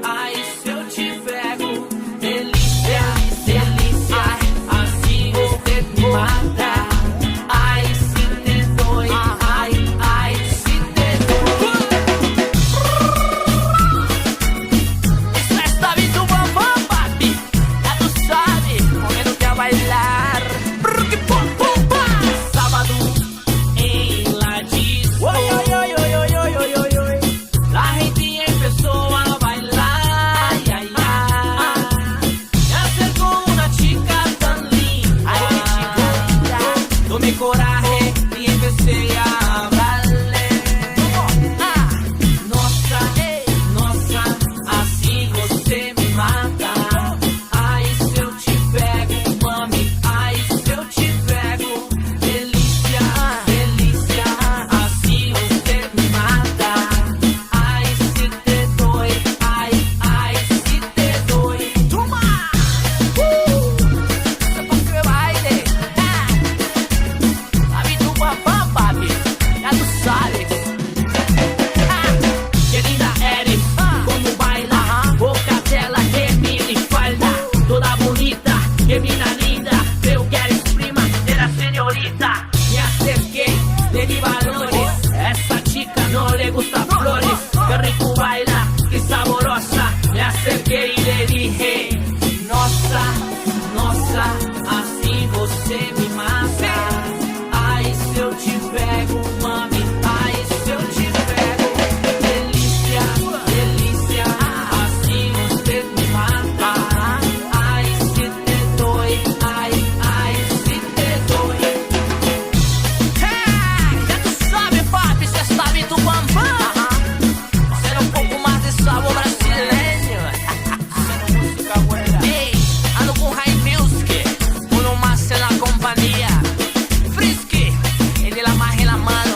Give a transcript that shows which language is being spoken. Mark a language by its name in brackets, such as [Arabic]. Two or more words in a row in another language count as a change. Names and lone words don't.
[Portuguese] Ai, se eu te pego. Delícia, ai, assim você me mata. Ai, se te dói. Ai, se te dói. [Spanish] Isso es Habito Bambam, papi. Ya tú sabes, poniéndote a bailar. Sábado en la disco. La gente empezó a bailar. Me acercó una chica tan linda. Tomé coraje y empecé a hablarle. [Portuguese] Nossa, assim você me mata. Ai, se eu te pego, mami. Ai, se eu te pego. Delícia, assim você me mata. Ai, se te dói. Ai, se te dói. Toma! Isso é porque baile. [Spanish] Habito Bambam, papi. Ya tú sabes. Que linda eres, como baila, boca dela que mini falda, toda bonita, que mina linda, creo que eres prima de la señorita. Me acerqué, le di valores, esa chica no le gusta flores, que rico baila, que saborosa. Me acerqué y le dije, [Portuguese] nossa, assim você me mata. Ai, se eu te pego, mami. Ai, se eu te pego. Delícia, assim você me mata. Ai, se te dói. Ai, se te dói. [Spanish] Ya tú sabes, papi, se está Habito Bambam. Será un poco más de sabor brasileño. Música buena. Hey, ando con High Music, uno más en la compañía. Frisky, el de la magia en la mano.